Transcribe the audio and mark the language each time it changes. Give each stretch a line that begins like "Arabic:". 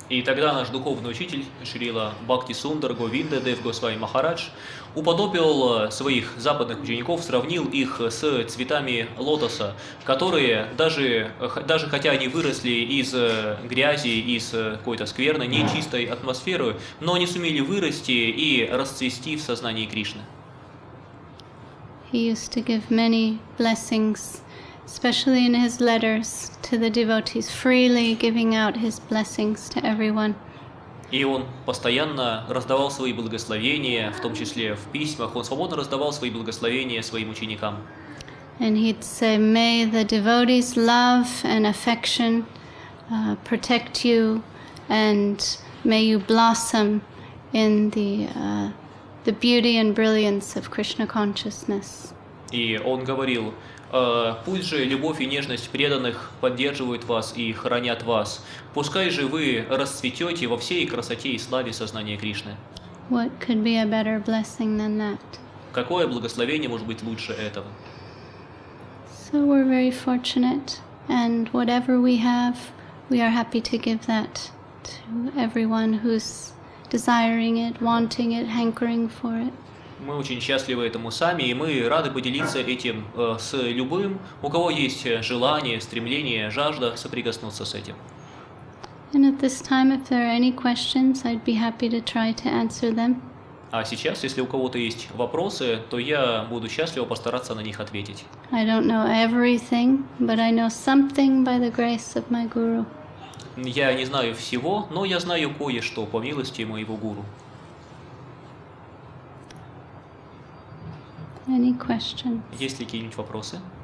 Russian: И тогда наш духовный учитель Шрила Бхакти Сундар Говинда Дев Госвами Махарадж уподобил своих западных учеников, сравнил их с цветами лотоса, которые даже хотя они выросли из грязи, из какой-то скверной, нечистой атмосферы, но они сумели вырасти и расцвести в сознании Кришны.
English: He used to give many blessings, especially in his letters to the devotees, freely giving out his blessings to everyone.
Russian: И он постоянно раздавал свои благословения, в том числе в письмах, он свободно раздавал свои благословения своим ученикам.
English: And he'd say, may the devotees' love and affection protect you, and may you blossom in the beauty and brilliance of Krishna consciousness.
Russian: И он говорил, пусть же любовь и нежность преданных поддерживают вас и хранят вас. Пускай же вы расцветете во всей красоте и славе сознания Кришны.
English: What could be a better blessing than that?
Russian: Какое благословение может быть лучше этого?
English: So we're very fortunate, and whatever we have, we are happy to give that to everyone who's desiring it, wanting it, hankering for it.
Russian: Мы очень счастливы этому сами, и мы рады поделиться этим с любым, у кого есть желание, стремление, жажда соприкоснуться с этим.
English: And at this time, if there are any questions, I'd be happy to try to answer them.
Russian: А сейчас, если у кого-то есть вопросы, то я буду счастлив постараться на них ответить.
English: I don't know everything, but I know something by the grace of my guru.
Russian: Я не знаю всего, но я знаю кое-что по милости моего гуру.
English: Any questions?
Russian: Есть ли какие-нибудь вопросы?